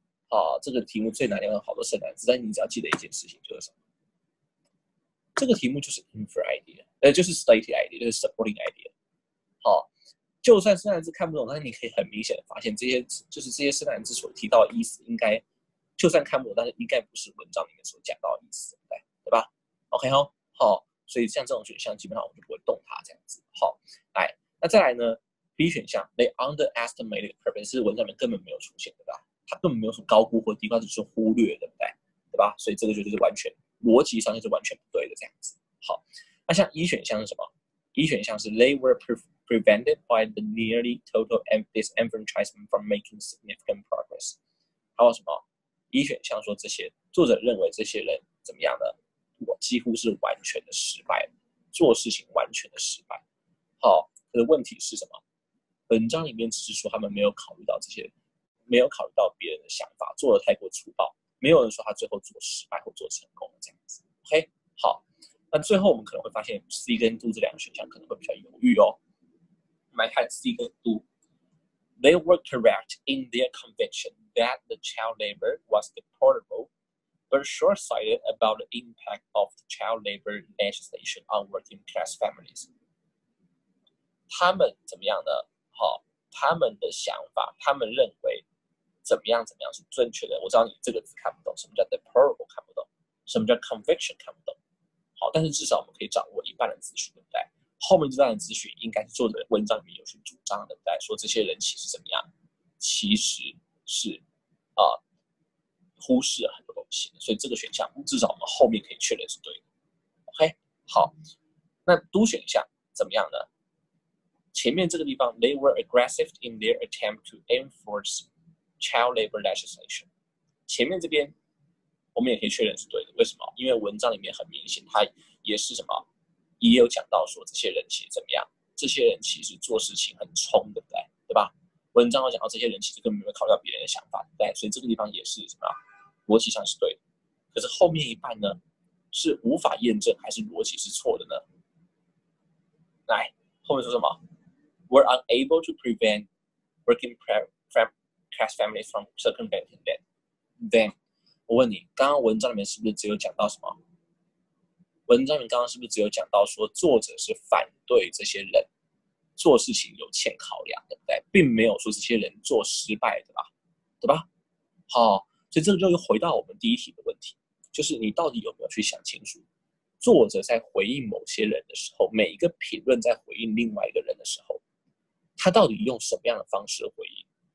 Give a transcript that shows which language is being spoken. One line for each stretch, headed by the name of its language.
Chinese: 好，这个题目最难的有好多生难字，但你只要记得一件事情，就是什么？这个题目就是 infer idea，就是 stated idea，就是 supporting idea。好。就算生难字看不懂，但是你可以很明显的发现，这些生难字所提到的意思，应该就算看不懂，但是应该不是文章里面所讲到的意思，对吧 ？OK 哦，好，所以像这种选项，基本上我们就不会动它这样子。好，来，那再来呢 ？B 选项 ，
English: They underestimated purpose
Chinese: 是文章里面根本没有出现，对吧？它根本没有什么高估或低估，它只是忽略，对不对？对吧？所以这个就是完全逻辑上就是完全不对的这样子。好，那像E 选项是什么？E 选项是
English: They were prevented by the nearly total disenfranchisement from making significant progress。
Chinese: 还有什么？一选项说这些作者认为这些人怎么样呢？我几乎是完全的失败，做事情完全的失败。好，可是问题是什么？文章里面只是说他们没有考虑到这些，没有考虑到别人的想法，做的太过粗暴，没有人说他最后做失败或做成功了这样子。 OK， 好，那最后我们可能会发现 C 跟 Do 这两个选项可能会比较犹豫哦。我们来看 C 跟 Do。
English: They were correct in their conviction that the child labor was deplorable, but short-sighted about the impact of the child labor legislation on working class families.
Chinese: 他们怎么样呢？他们的想法，他们认为怎么样是正确的。我知道你这个字看不懂，什么叫 deplorable 看不懂，什么叫 conviction 看不懂。好，但是至少我们可以掌握一半的资讯，对不对？后面这段的资讯应该是作者文章里面有去主张的，对不对？说这些人其实怎么样？其实是忽视了很多东西，所以这个选项至少我们后面可以确认是对的。 OK， 好，那 Do 选项怎么样呢？前面这个地方
English: ，They were aggressive in their attempt to enforce child labor legislation。
Chinese: 前面这边我们也可以确认是对的，为什么？因为文章里面很明显，它也是什么？也有讲到说这些人其实怎么样？这些人其实做事情很冲，对不对？对吧？文章有讲到这些人其实根本没有考虑到别人的想法，对不对？所以这个地方也是什么？逻辑上是对的。可是后面一半呢，是无法验证还是逻辑是错的呢？来，后面说什么
English: ？Were unable to prevent working class families from circumventing them.
Chinese: Then， 我问你，刚刚文章里面是不是只有讲到什么？文章里面刚刚是不是只有讲到说作者是反对这些人做事情有欠考量，对不对？并没有说这些人做失败的吧，对吧？好，所以这个就又回到我们第一题的问题，就是你到底有没有去想清楚，作者在回应某些人的时候，每一个评论在回应另外一个人的时候，他到底用什么样的方式回应？